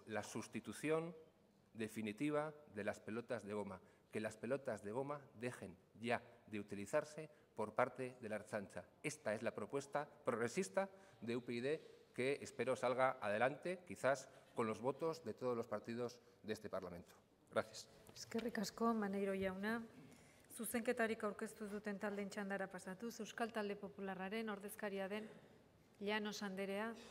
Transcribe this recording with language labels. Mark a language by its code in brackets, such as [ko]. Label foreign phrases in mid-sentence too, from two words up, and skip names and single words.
[es] La sustitución definitiva de las pelotas de goma. Que las pelotas de goma dejen ya de utilizarse por parte de la Ertzaintza. Esta es la propuesta progresista de UPyD que espero salga adelante, quizás con los votos de todos los partidos de este Parlamento. Gracias. [eu] Eskerrik asko, Maneiro jauna. Zuzenketarik aurkeztu ez duten taldeen txandara pasatuz, Euskal Talde Popularraren ordezkaria den Llanos anderea.